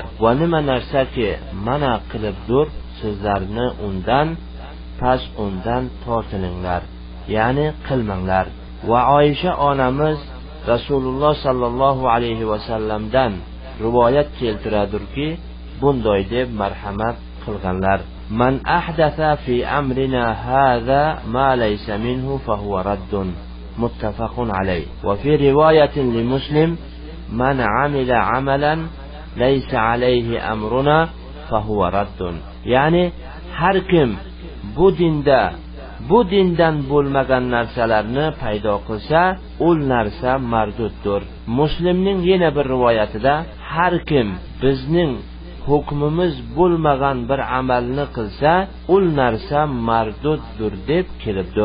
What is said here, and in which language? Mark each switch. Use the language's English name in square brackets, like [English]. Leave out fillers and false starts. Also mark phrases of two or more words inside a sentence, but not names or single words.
[Uzbek] Va nima narsaki mana qilibdir sizlarni undan tortininglar, ya'ni qilmanglar. Va Oysha onamiz Rasululloh [Arabic] صلى الله عليه وسلم [Uzbek] rivoyat keltiradirki, bunday deb marhamat qilganlar: [Arabic] "من أحدث في أمرنا هذا ما ليس منه فهو رد." متفق عليه. وفي رواية لمسلم من عمل عملا ليس عليه أمرنا فهو رد." [Uzbek] Ya'ni har kim bu dindan bo'lmagan narsalarni paydo qilsa, u narsa marduddir. Muslimning yana bir rivoyatida: har kim bizning hukmimiz bo'lmagan bir amalni qilsa, u narsa marduddir deb kelibdir.